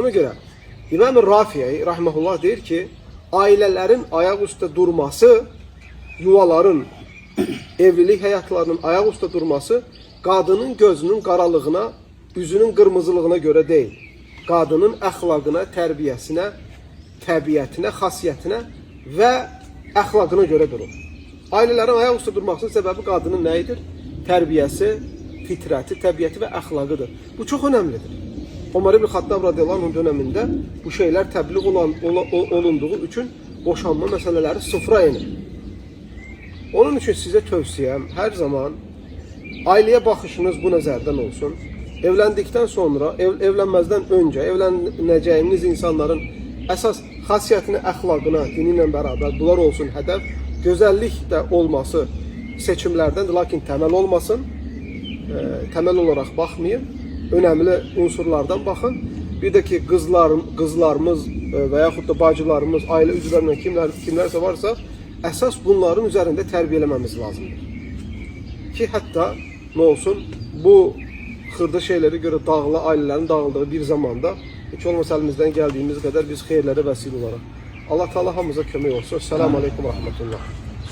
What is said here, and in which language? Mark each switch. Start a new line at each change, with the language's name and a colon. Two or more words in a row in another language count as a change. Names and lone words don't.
Azerbaijani: Ona görə İmam-ı Rafi'i rahmetullah deyir ki, ailelerin ayak üstə durması, yuvaların, evlilik həyatlarının ayak üstə durması qadının gözünün qaralığına, üzünün qırmızılığına göre değil. Qadının əxlaqına, tərbiyəsinə, təbiətinə, xasiyyətinə və əxlaqına göre durur. Ailelerin ayak üstə durmasının səbəbi qadının nəyidir? Tərbiyəsi, fitrəti, təbiəti və əxlaqıdır. Bu çox önemlidir.
Turkish: Ömer İbn Xattab
Arabic: رضي الله عنه
Turkish: döneminde bu şeyler təbliğ olunduğu için boşanma meseleleri sıfıra inir. Onun için size tövsiyem her zaman aileye bakışınız bu nəzərdən olsun. Evlendikten sonra, evlenmezden önce evleneceğiniz insanların esas xasiyyətini, əxlaqına, dini ilə beraber bunlar olsun hədəf. Gözəllik də olması seçimlerdendir, lakin temel olmasın. Temel olarak bakmayın. Önemli unsurlardan bakın.
Azerbaijani: Bir de ki kızlarımız və yaxud da bacılarımız, aile üzvlərindən kimlərsə varsa, əsas bunların üzerinde tərbiyələməmiz lazımdır.
Turkish: Ki hatta ne olsun, bu xırda şeyleri göre ailelerin dağıldığı bir zamanda hiç olmasa elimizden geldiğimiz kadar biz xeyirlərə vəsil olaraq.
Azerbaijani: Allah Teala hamımıza kömək olsun.
Arabic: السلام عليكم ورحمة الله.